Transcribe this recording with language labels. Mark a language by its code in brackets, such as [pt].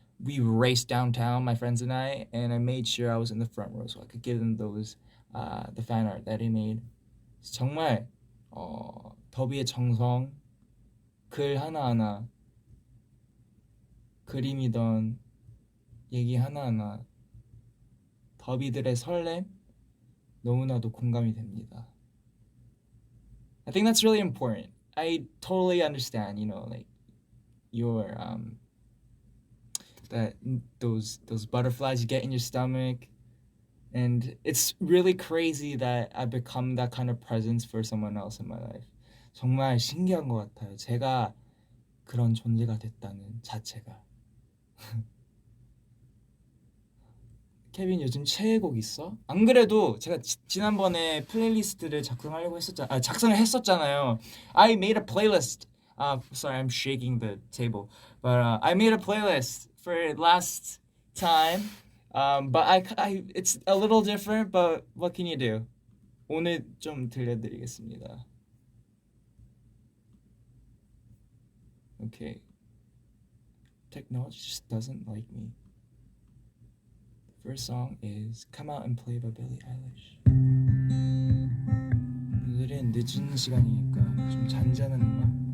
[en] We raced downtown, my friends and I made sure I was in the front row so I could give them the fan art that he made. [ko] 정말 더비의 정성, 글 하나하나, 그림이던 얘기 하나하나, 더비들의 설렘 너무나도 공감이 됩니다. [en] I think that's really important. I totally understand, like your that those butterflies you get in your stomach, and it's really crazy that I become that kind of presence for someone else in my life. [ko] 정말 신기한 것 같아요. 제가 그런 존재가 됐다는 자체가. 케빈 요즘 최애곡 있어? 안 그래도 제가 지난번에 플레이리스트를 작성을 했었잖아요. [en] I made a playlist. Sorry, I'm shaking the table. But I made a playlist for last time. But it's a little different. But what can you do? [ko] 오늘 좀 들려드리겠습니다. [en] Okay. Technology just doesn't like me. First song is Come Out and Play by Billie Eilish. [ko] 오늘은 늦은 시간이니까 좀 잔잔한 음악.